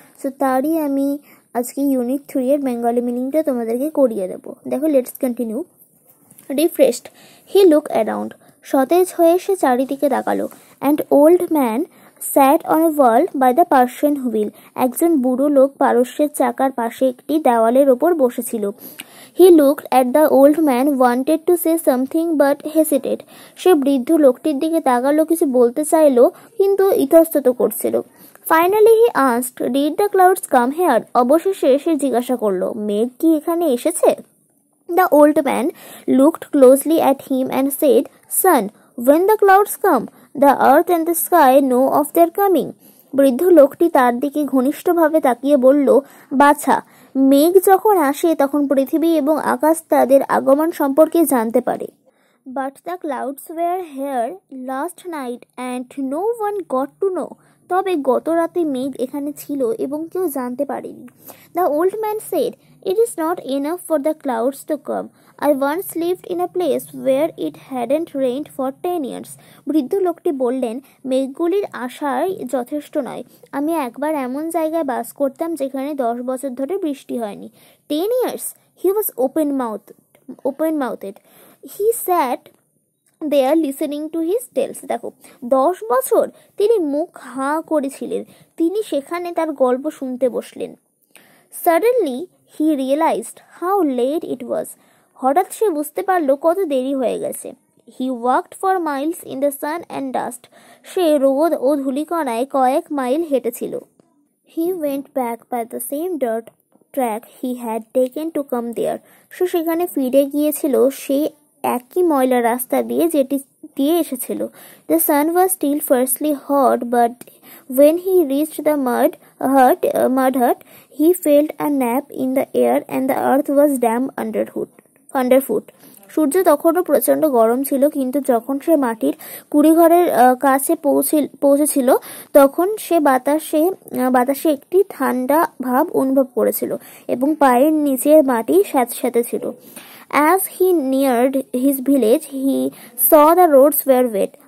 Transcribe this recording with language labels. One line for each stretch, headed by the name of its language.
Bangla: So তারই আমি আজকে ইউনিট 3 এর বেঙ্গলি মিনিংটা তোমাদেরকে করিয়ে দেব। দেখো,
English: Let's continue. Refreshed, he look around,
Bangla: সতেজ হয়ে সে চারিদিকে তাকালো।
English: and old man sat on a wall by the Persian wheel,
Bangla: একজন বুড়ো লোক পারস্যের চাকার পাশে একটি দেওয়ালের ওপর বসেছিল।
English: He looked at the old man, wanted to say something but hesitated.
Bangla: সে বৃদ্ধ লোকটির দিকে তাকালো, কিছু বলতে চাইলো কিন্তু ইতস্তত করছিল।
English: Finally he asked, did the clouds come here?
Bangla: অবশেষে সে জিজ্ঞাসা করলো, মেঘ কি এখানে এসেছে?
English: The old man looked closely at him and said, son, when the clouds come, the earth and the sky know of their coming.
Bangla: বৃদ্ধ লোকটি তার দিকে ঘনিষ্ঠভাবে তাকিয়ে বলল, বাছা, মেঘ যখন আসে তখন পৃথিবী এবং আকাশ তাদের আগমন সম্পর্কে জানতে পারে।
English: But the clouds were here last night and no one got to know.
Bangla: তবে গত রাতে মেঘ এখানে ছিল এবং কেউ জানতে পারেনি।
English: The old man said, it is not enough for the clouds to come. I once lived in a place where it hadn't rained for 10 years.
Bangla: বৃদ্ধ লোকটি বললেন, মেঘগুলির আশাই যথেষ্ট নয়। আমি একবার এমন জায়গায় বাস করতাম যেখানে 10 বছর ধরে বৃষ্টি হয়নি।
English: 10 years? He was open-mouthed. He sat there listening to his tales.
Bangla: দেখো, 10 বছর তিনি মুখ হাঁ করেছিলেন, তিনি সেখানে তার গল্প শুনতে বসলেন।
English: Suddenly he realized how late it was.
Bangla: হঠাৎ সে বুঝতে পারলো কত দেরি হয়ে গেছে।
English: He walked for miles in the sun and dust.
Bangla: সে রোদ ও ধূলিকণায় কয়েক mile হেঁটেছিল।
English: He went back by the same dirt track he had taken to come there.
Bangla: সে সেখানে ফিরে গিয়েছিল সেই একই ময়লা রাস্তা দিয়ে যেটি দিয়ে এসেছিল।
English: The sun was still fiercely hot, but when he reached the mud hut, he felt a nap in the air and the earth was damp underfoot.
Bangla: সূর্য তখনও প্রচন্ড গরম ছিল, কিন্তু যখন সে মাটির কুড়িঘরের কাছে পৌঁছেছিল তখন সে বাতাসে একটি ঠান্ডা ভাব অনুভব করেছিল এবং পায়ের নিচের মাটি স্যাঁতস্যাঁতে ছিল।
English: As he neared his village, he saw the roads were wet.